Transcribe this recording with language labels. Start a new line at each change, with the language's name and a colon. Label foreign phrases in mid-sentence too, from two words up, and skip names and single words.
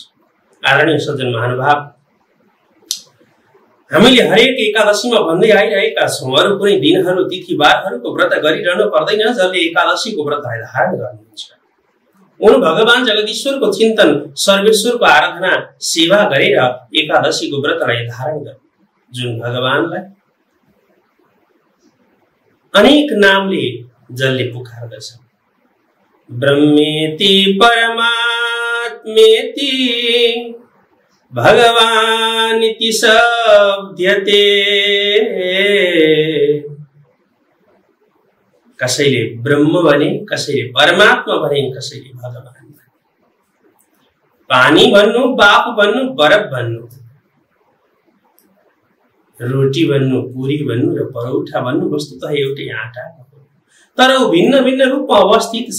Nepali: आदरणीय सज्जन महानुभाव हामीले हरेक एकादशीमा भन्दै आइरहेका छौँ अरू कुनै दिनहरू तिथिबारहरूको व्रत गरिरहनु पर्दैन जसले एकादशीको व्रतलाई धारण गर्नुहुन्छ। उन भगवान जगदीश्वरको चिन्तन सर्वेश्वरको आराधना सेवा गरेर एकादशीको व्रतलाई धारण गर्नु जुन भगवानलाई अनेक नामले जसले पुकार्दछ
Sanskrit: ब्रह्मेति परमात्मेति भगवानिति शब्द्यते।
Nepali: कसैले ब्रह्म भने, कसैले परमात्मा भने, कसैले भगवान भने। पानी भन्नु, बाप भन्नु, बरफ भन्नु, रोटी भन्नु, पुरी भन्नु र परौठा भन्नु वस्तुतः एउटै आटा हो, तर भिन्न भिन्न रूपमा अवस्थित छ।